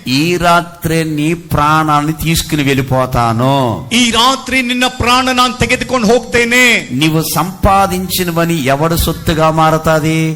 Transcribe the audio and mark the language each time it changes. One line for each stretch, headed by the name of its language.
Telugu: ఈ రాత్రే నీ ప్రాణాన్ని తీసుకుని వెళ్ళిపోతాను,
Kannada: ಈ ರಾತ್ರಿ ನಿನ್ನ ಪ್ರಾಣ ನಾನು ತೆಗೆದುಕೊಂಡು ಹೋಗ್ತೇನೆ.
Telugu: నీవు సంపాదించినవని ఎవడు సొత్తుగా మారతాది,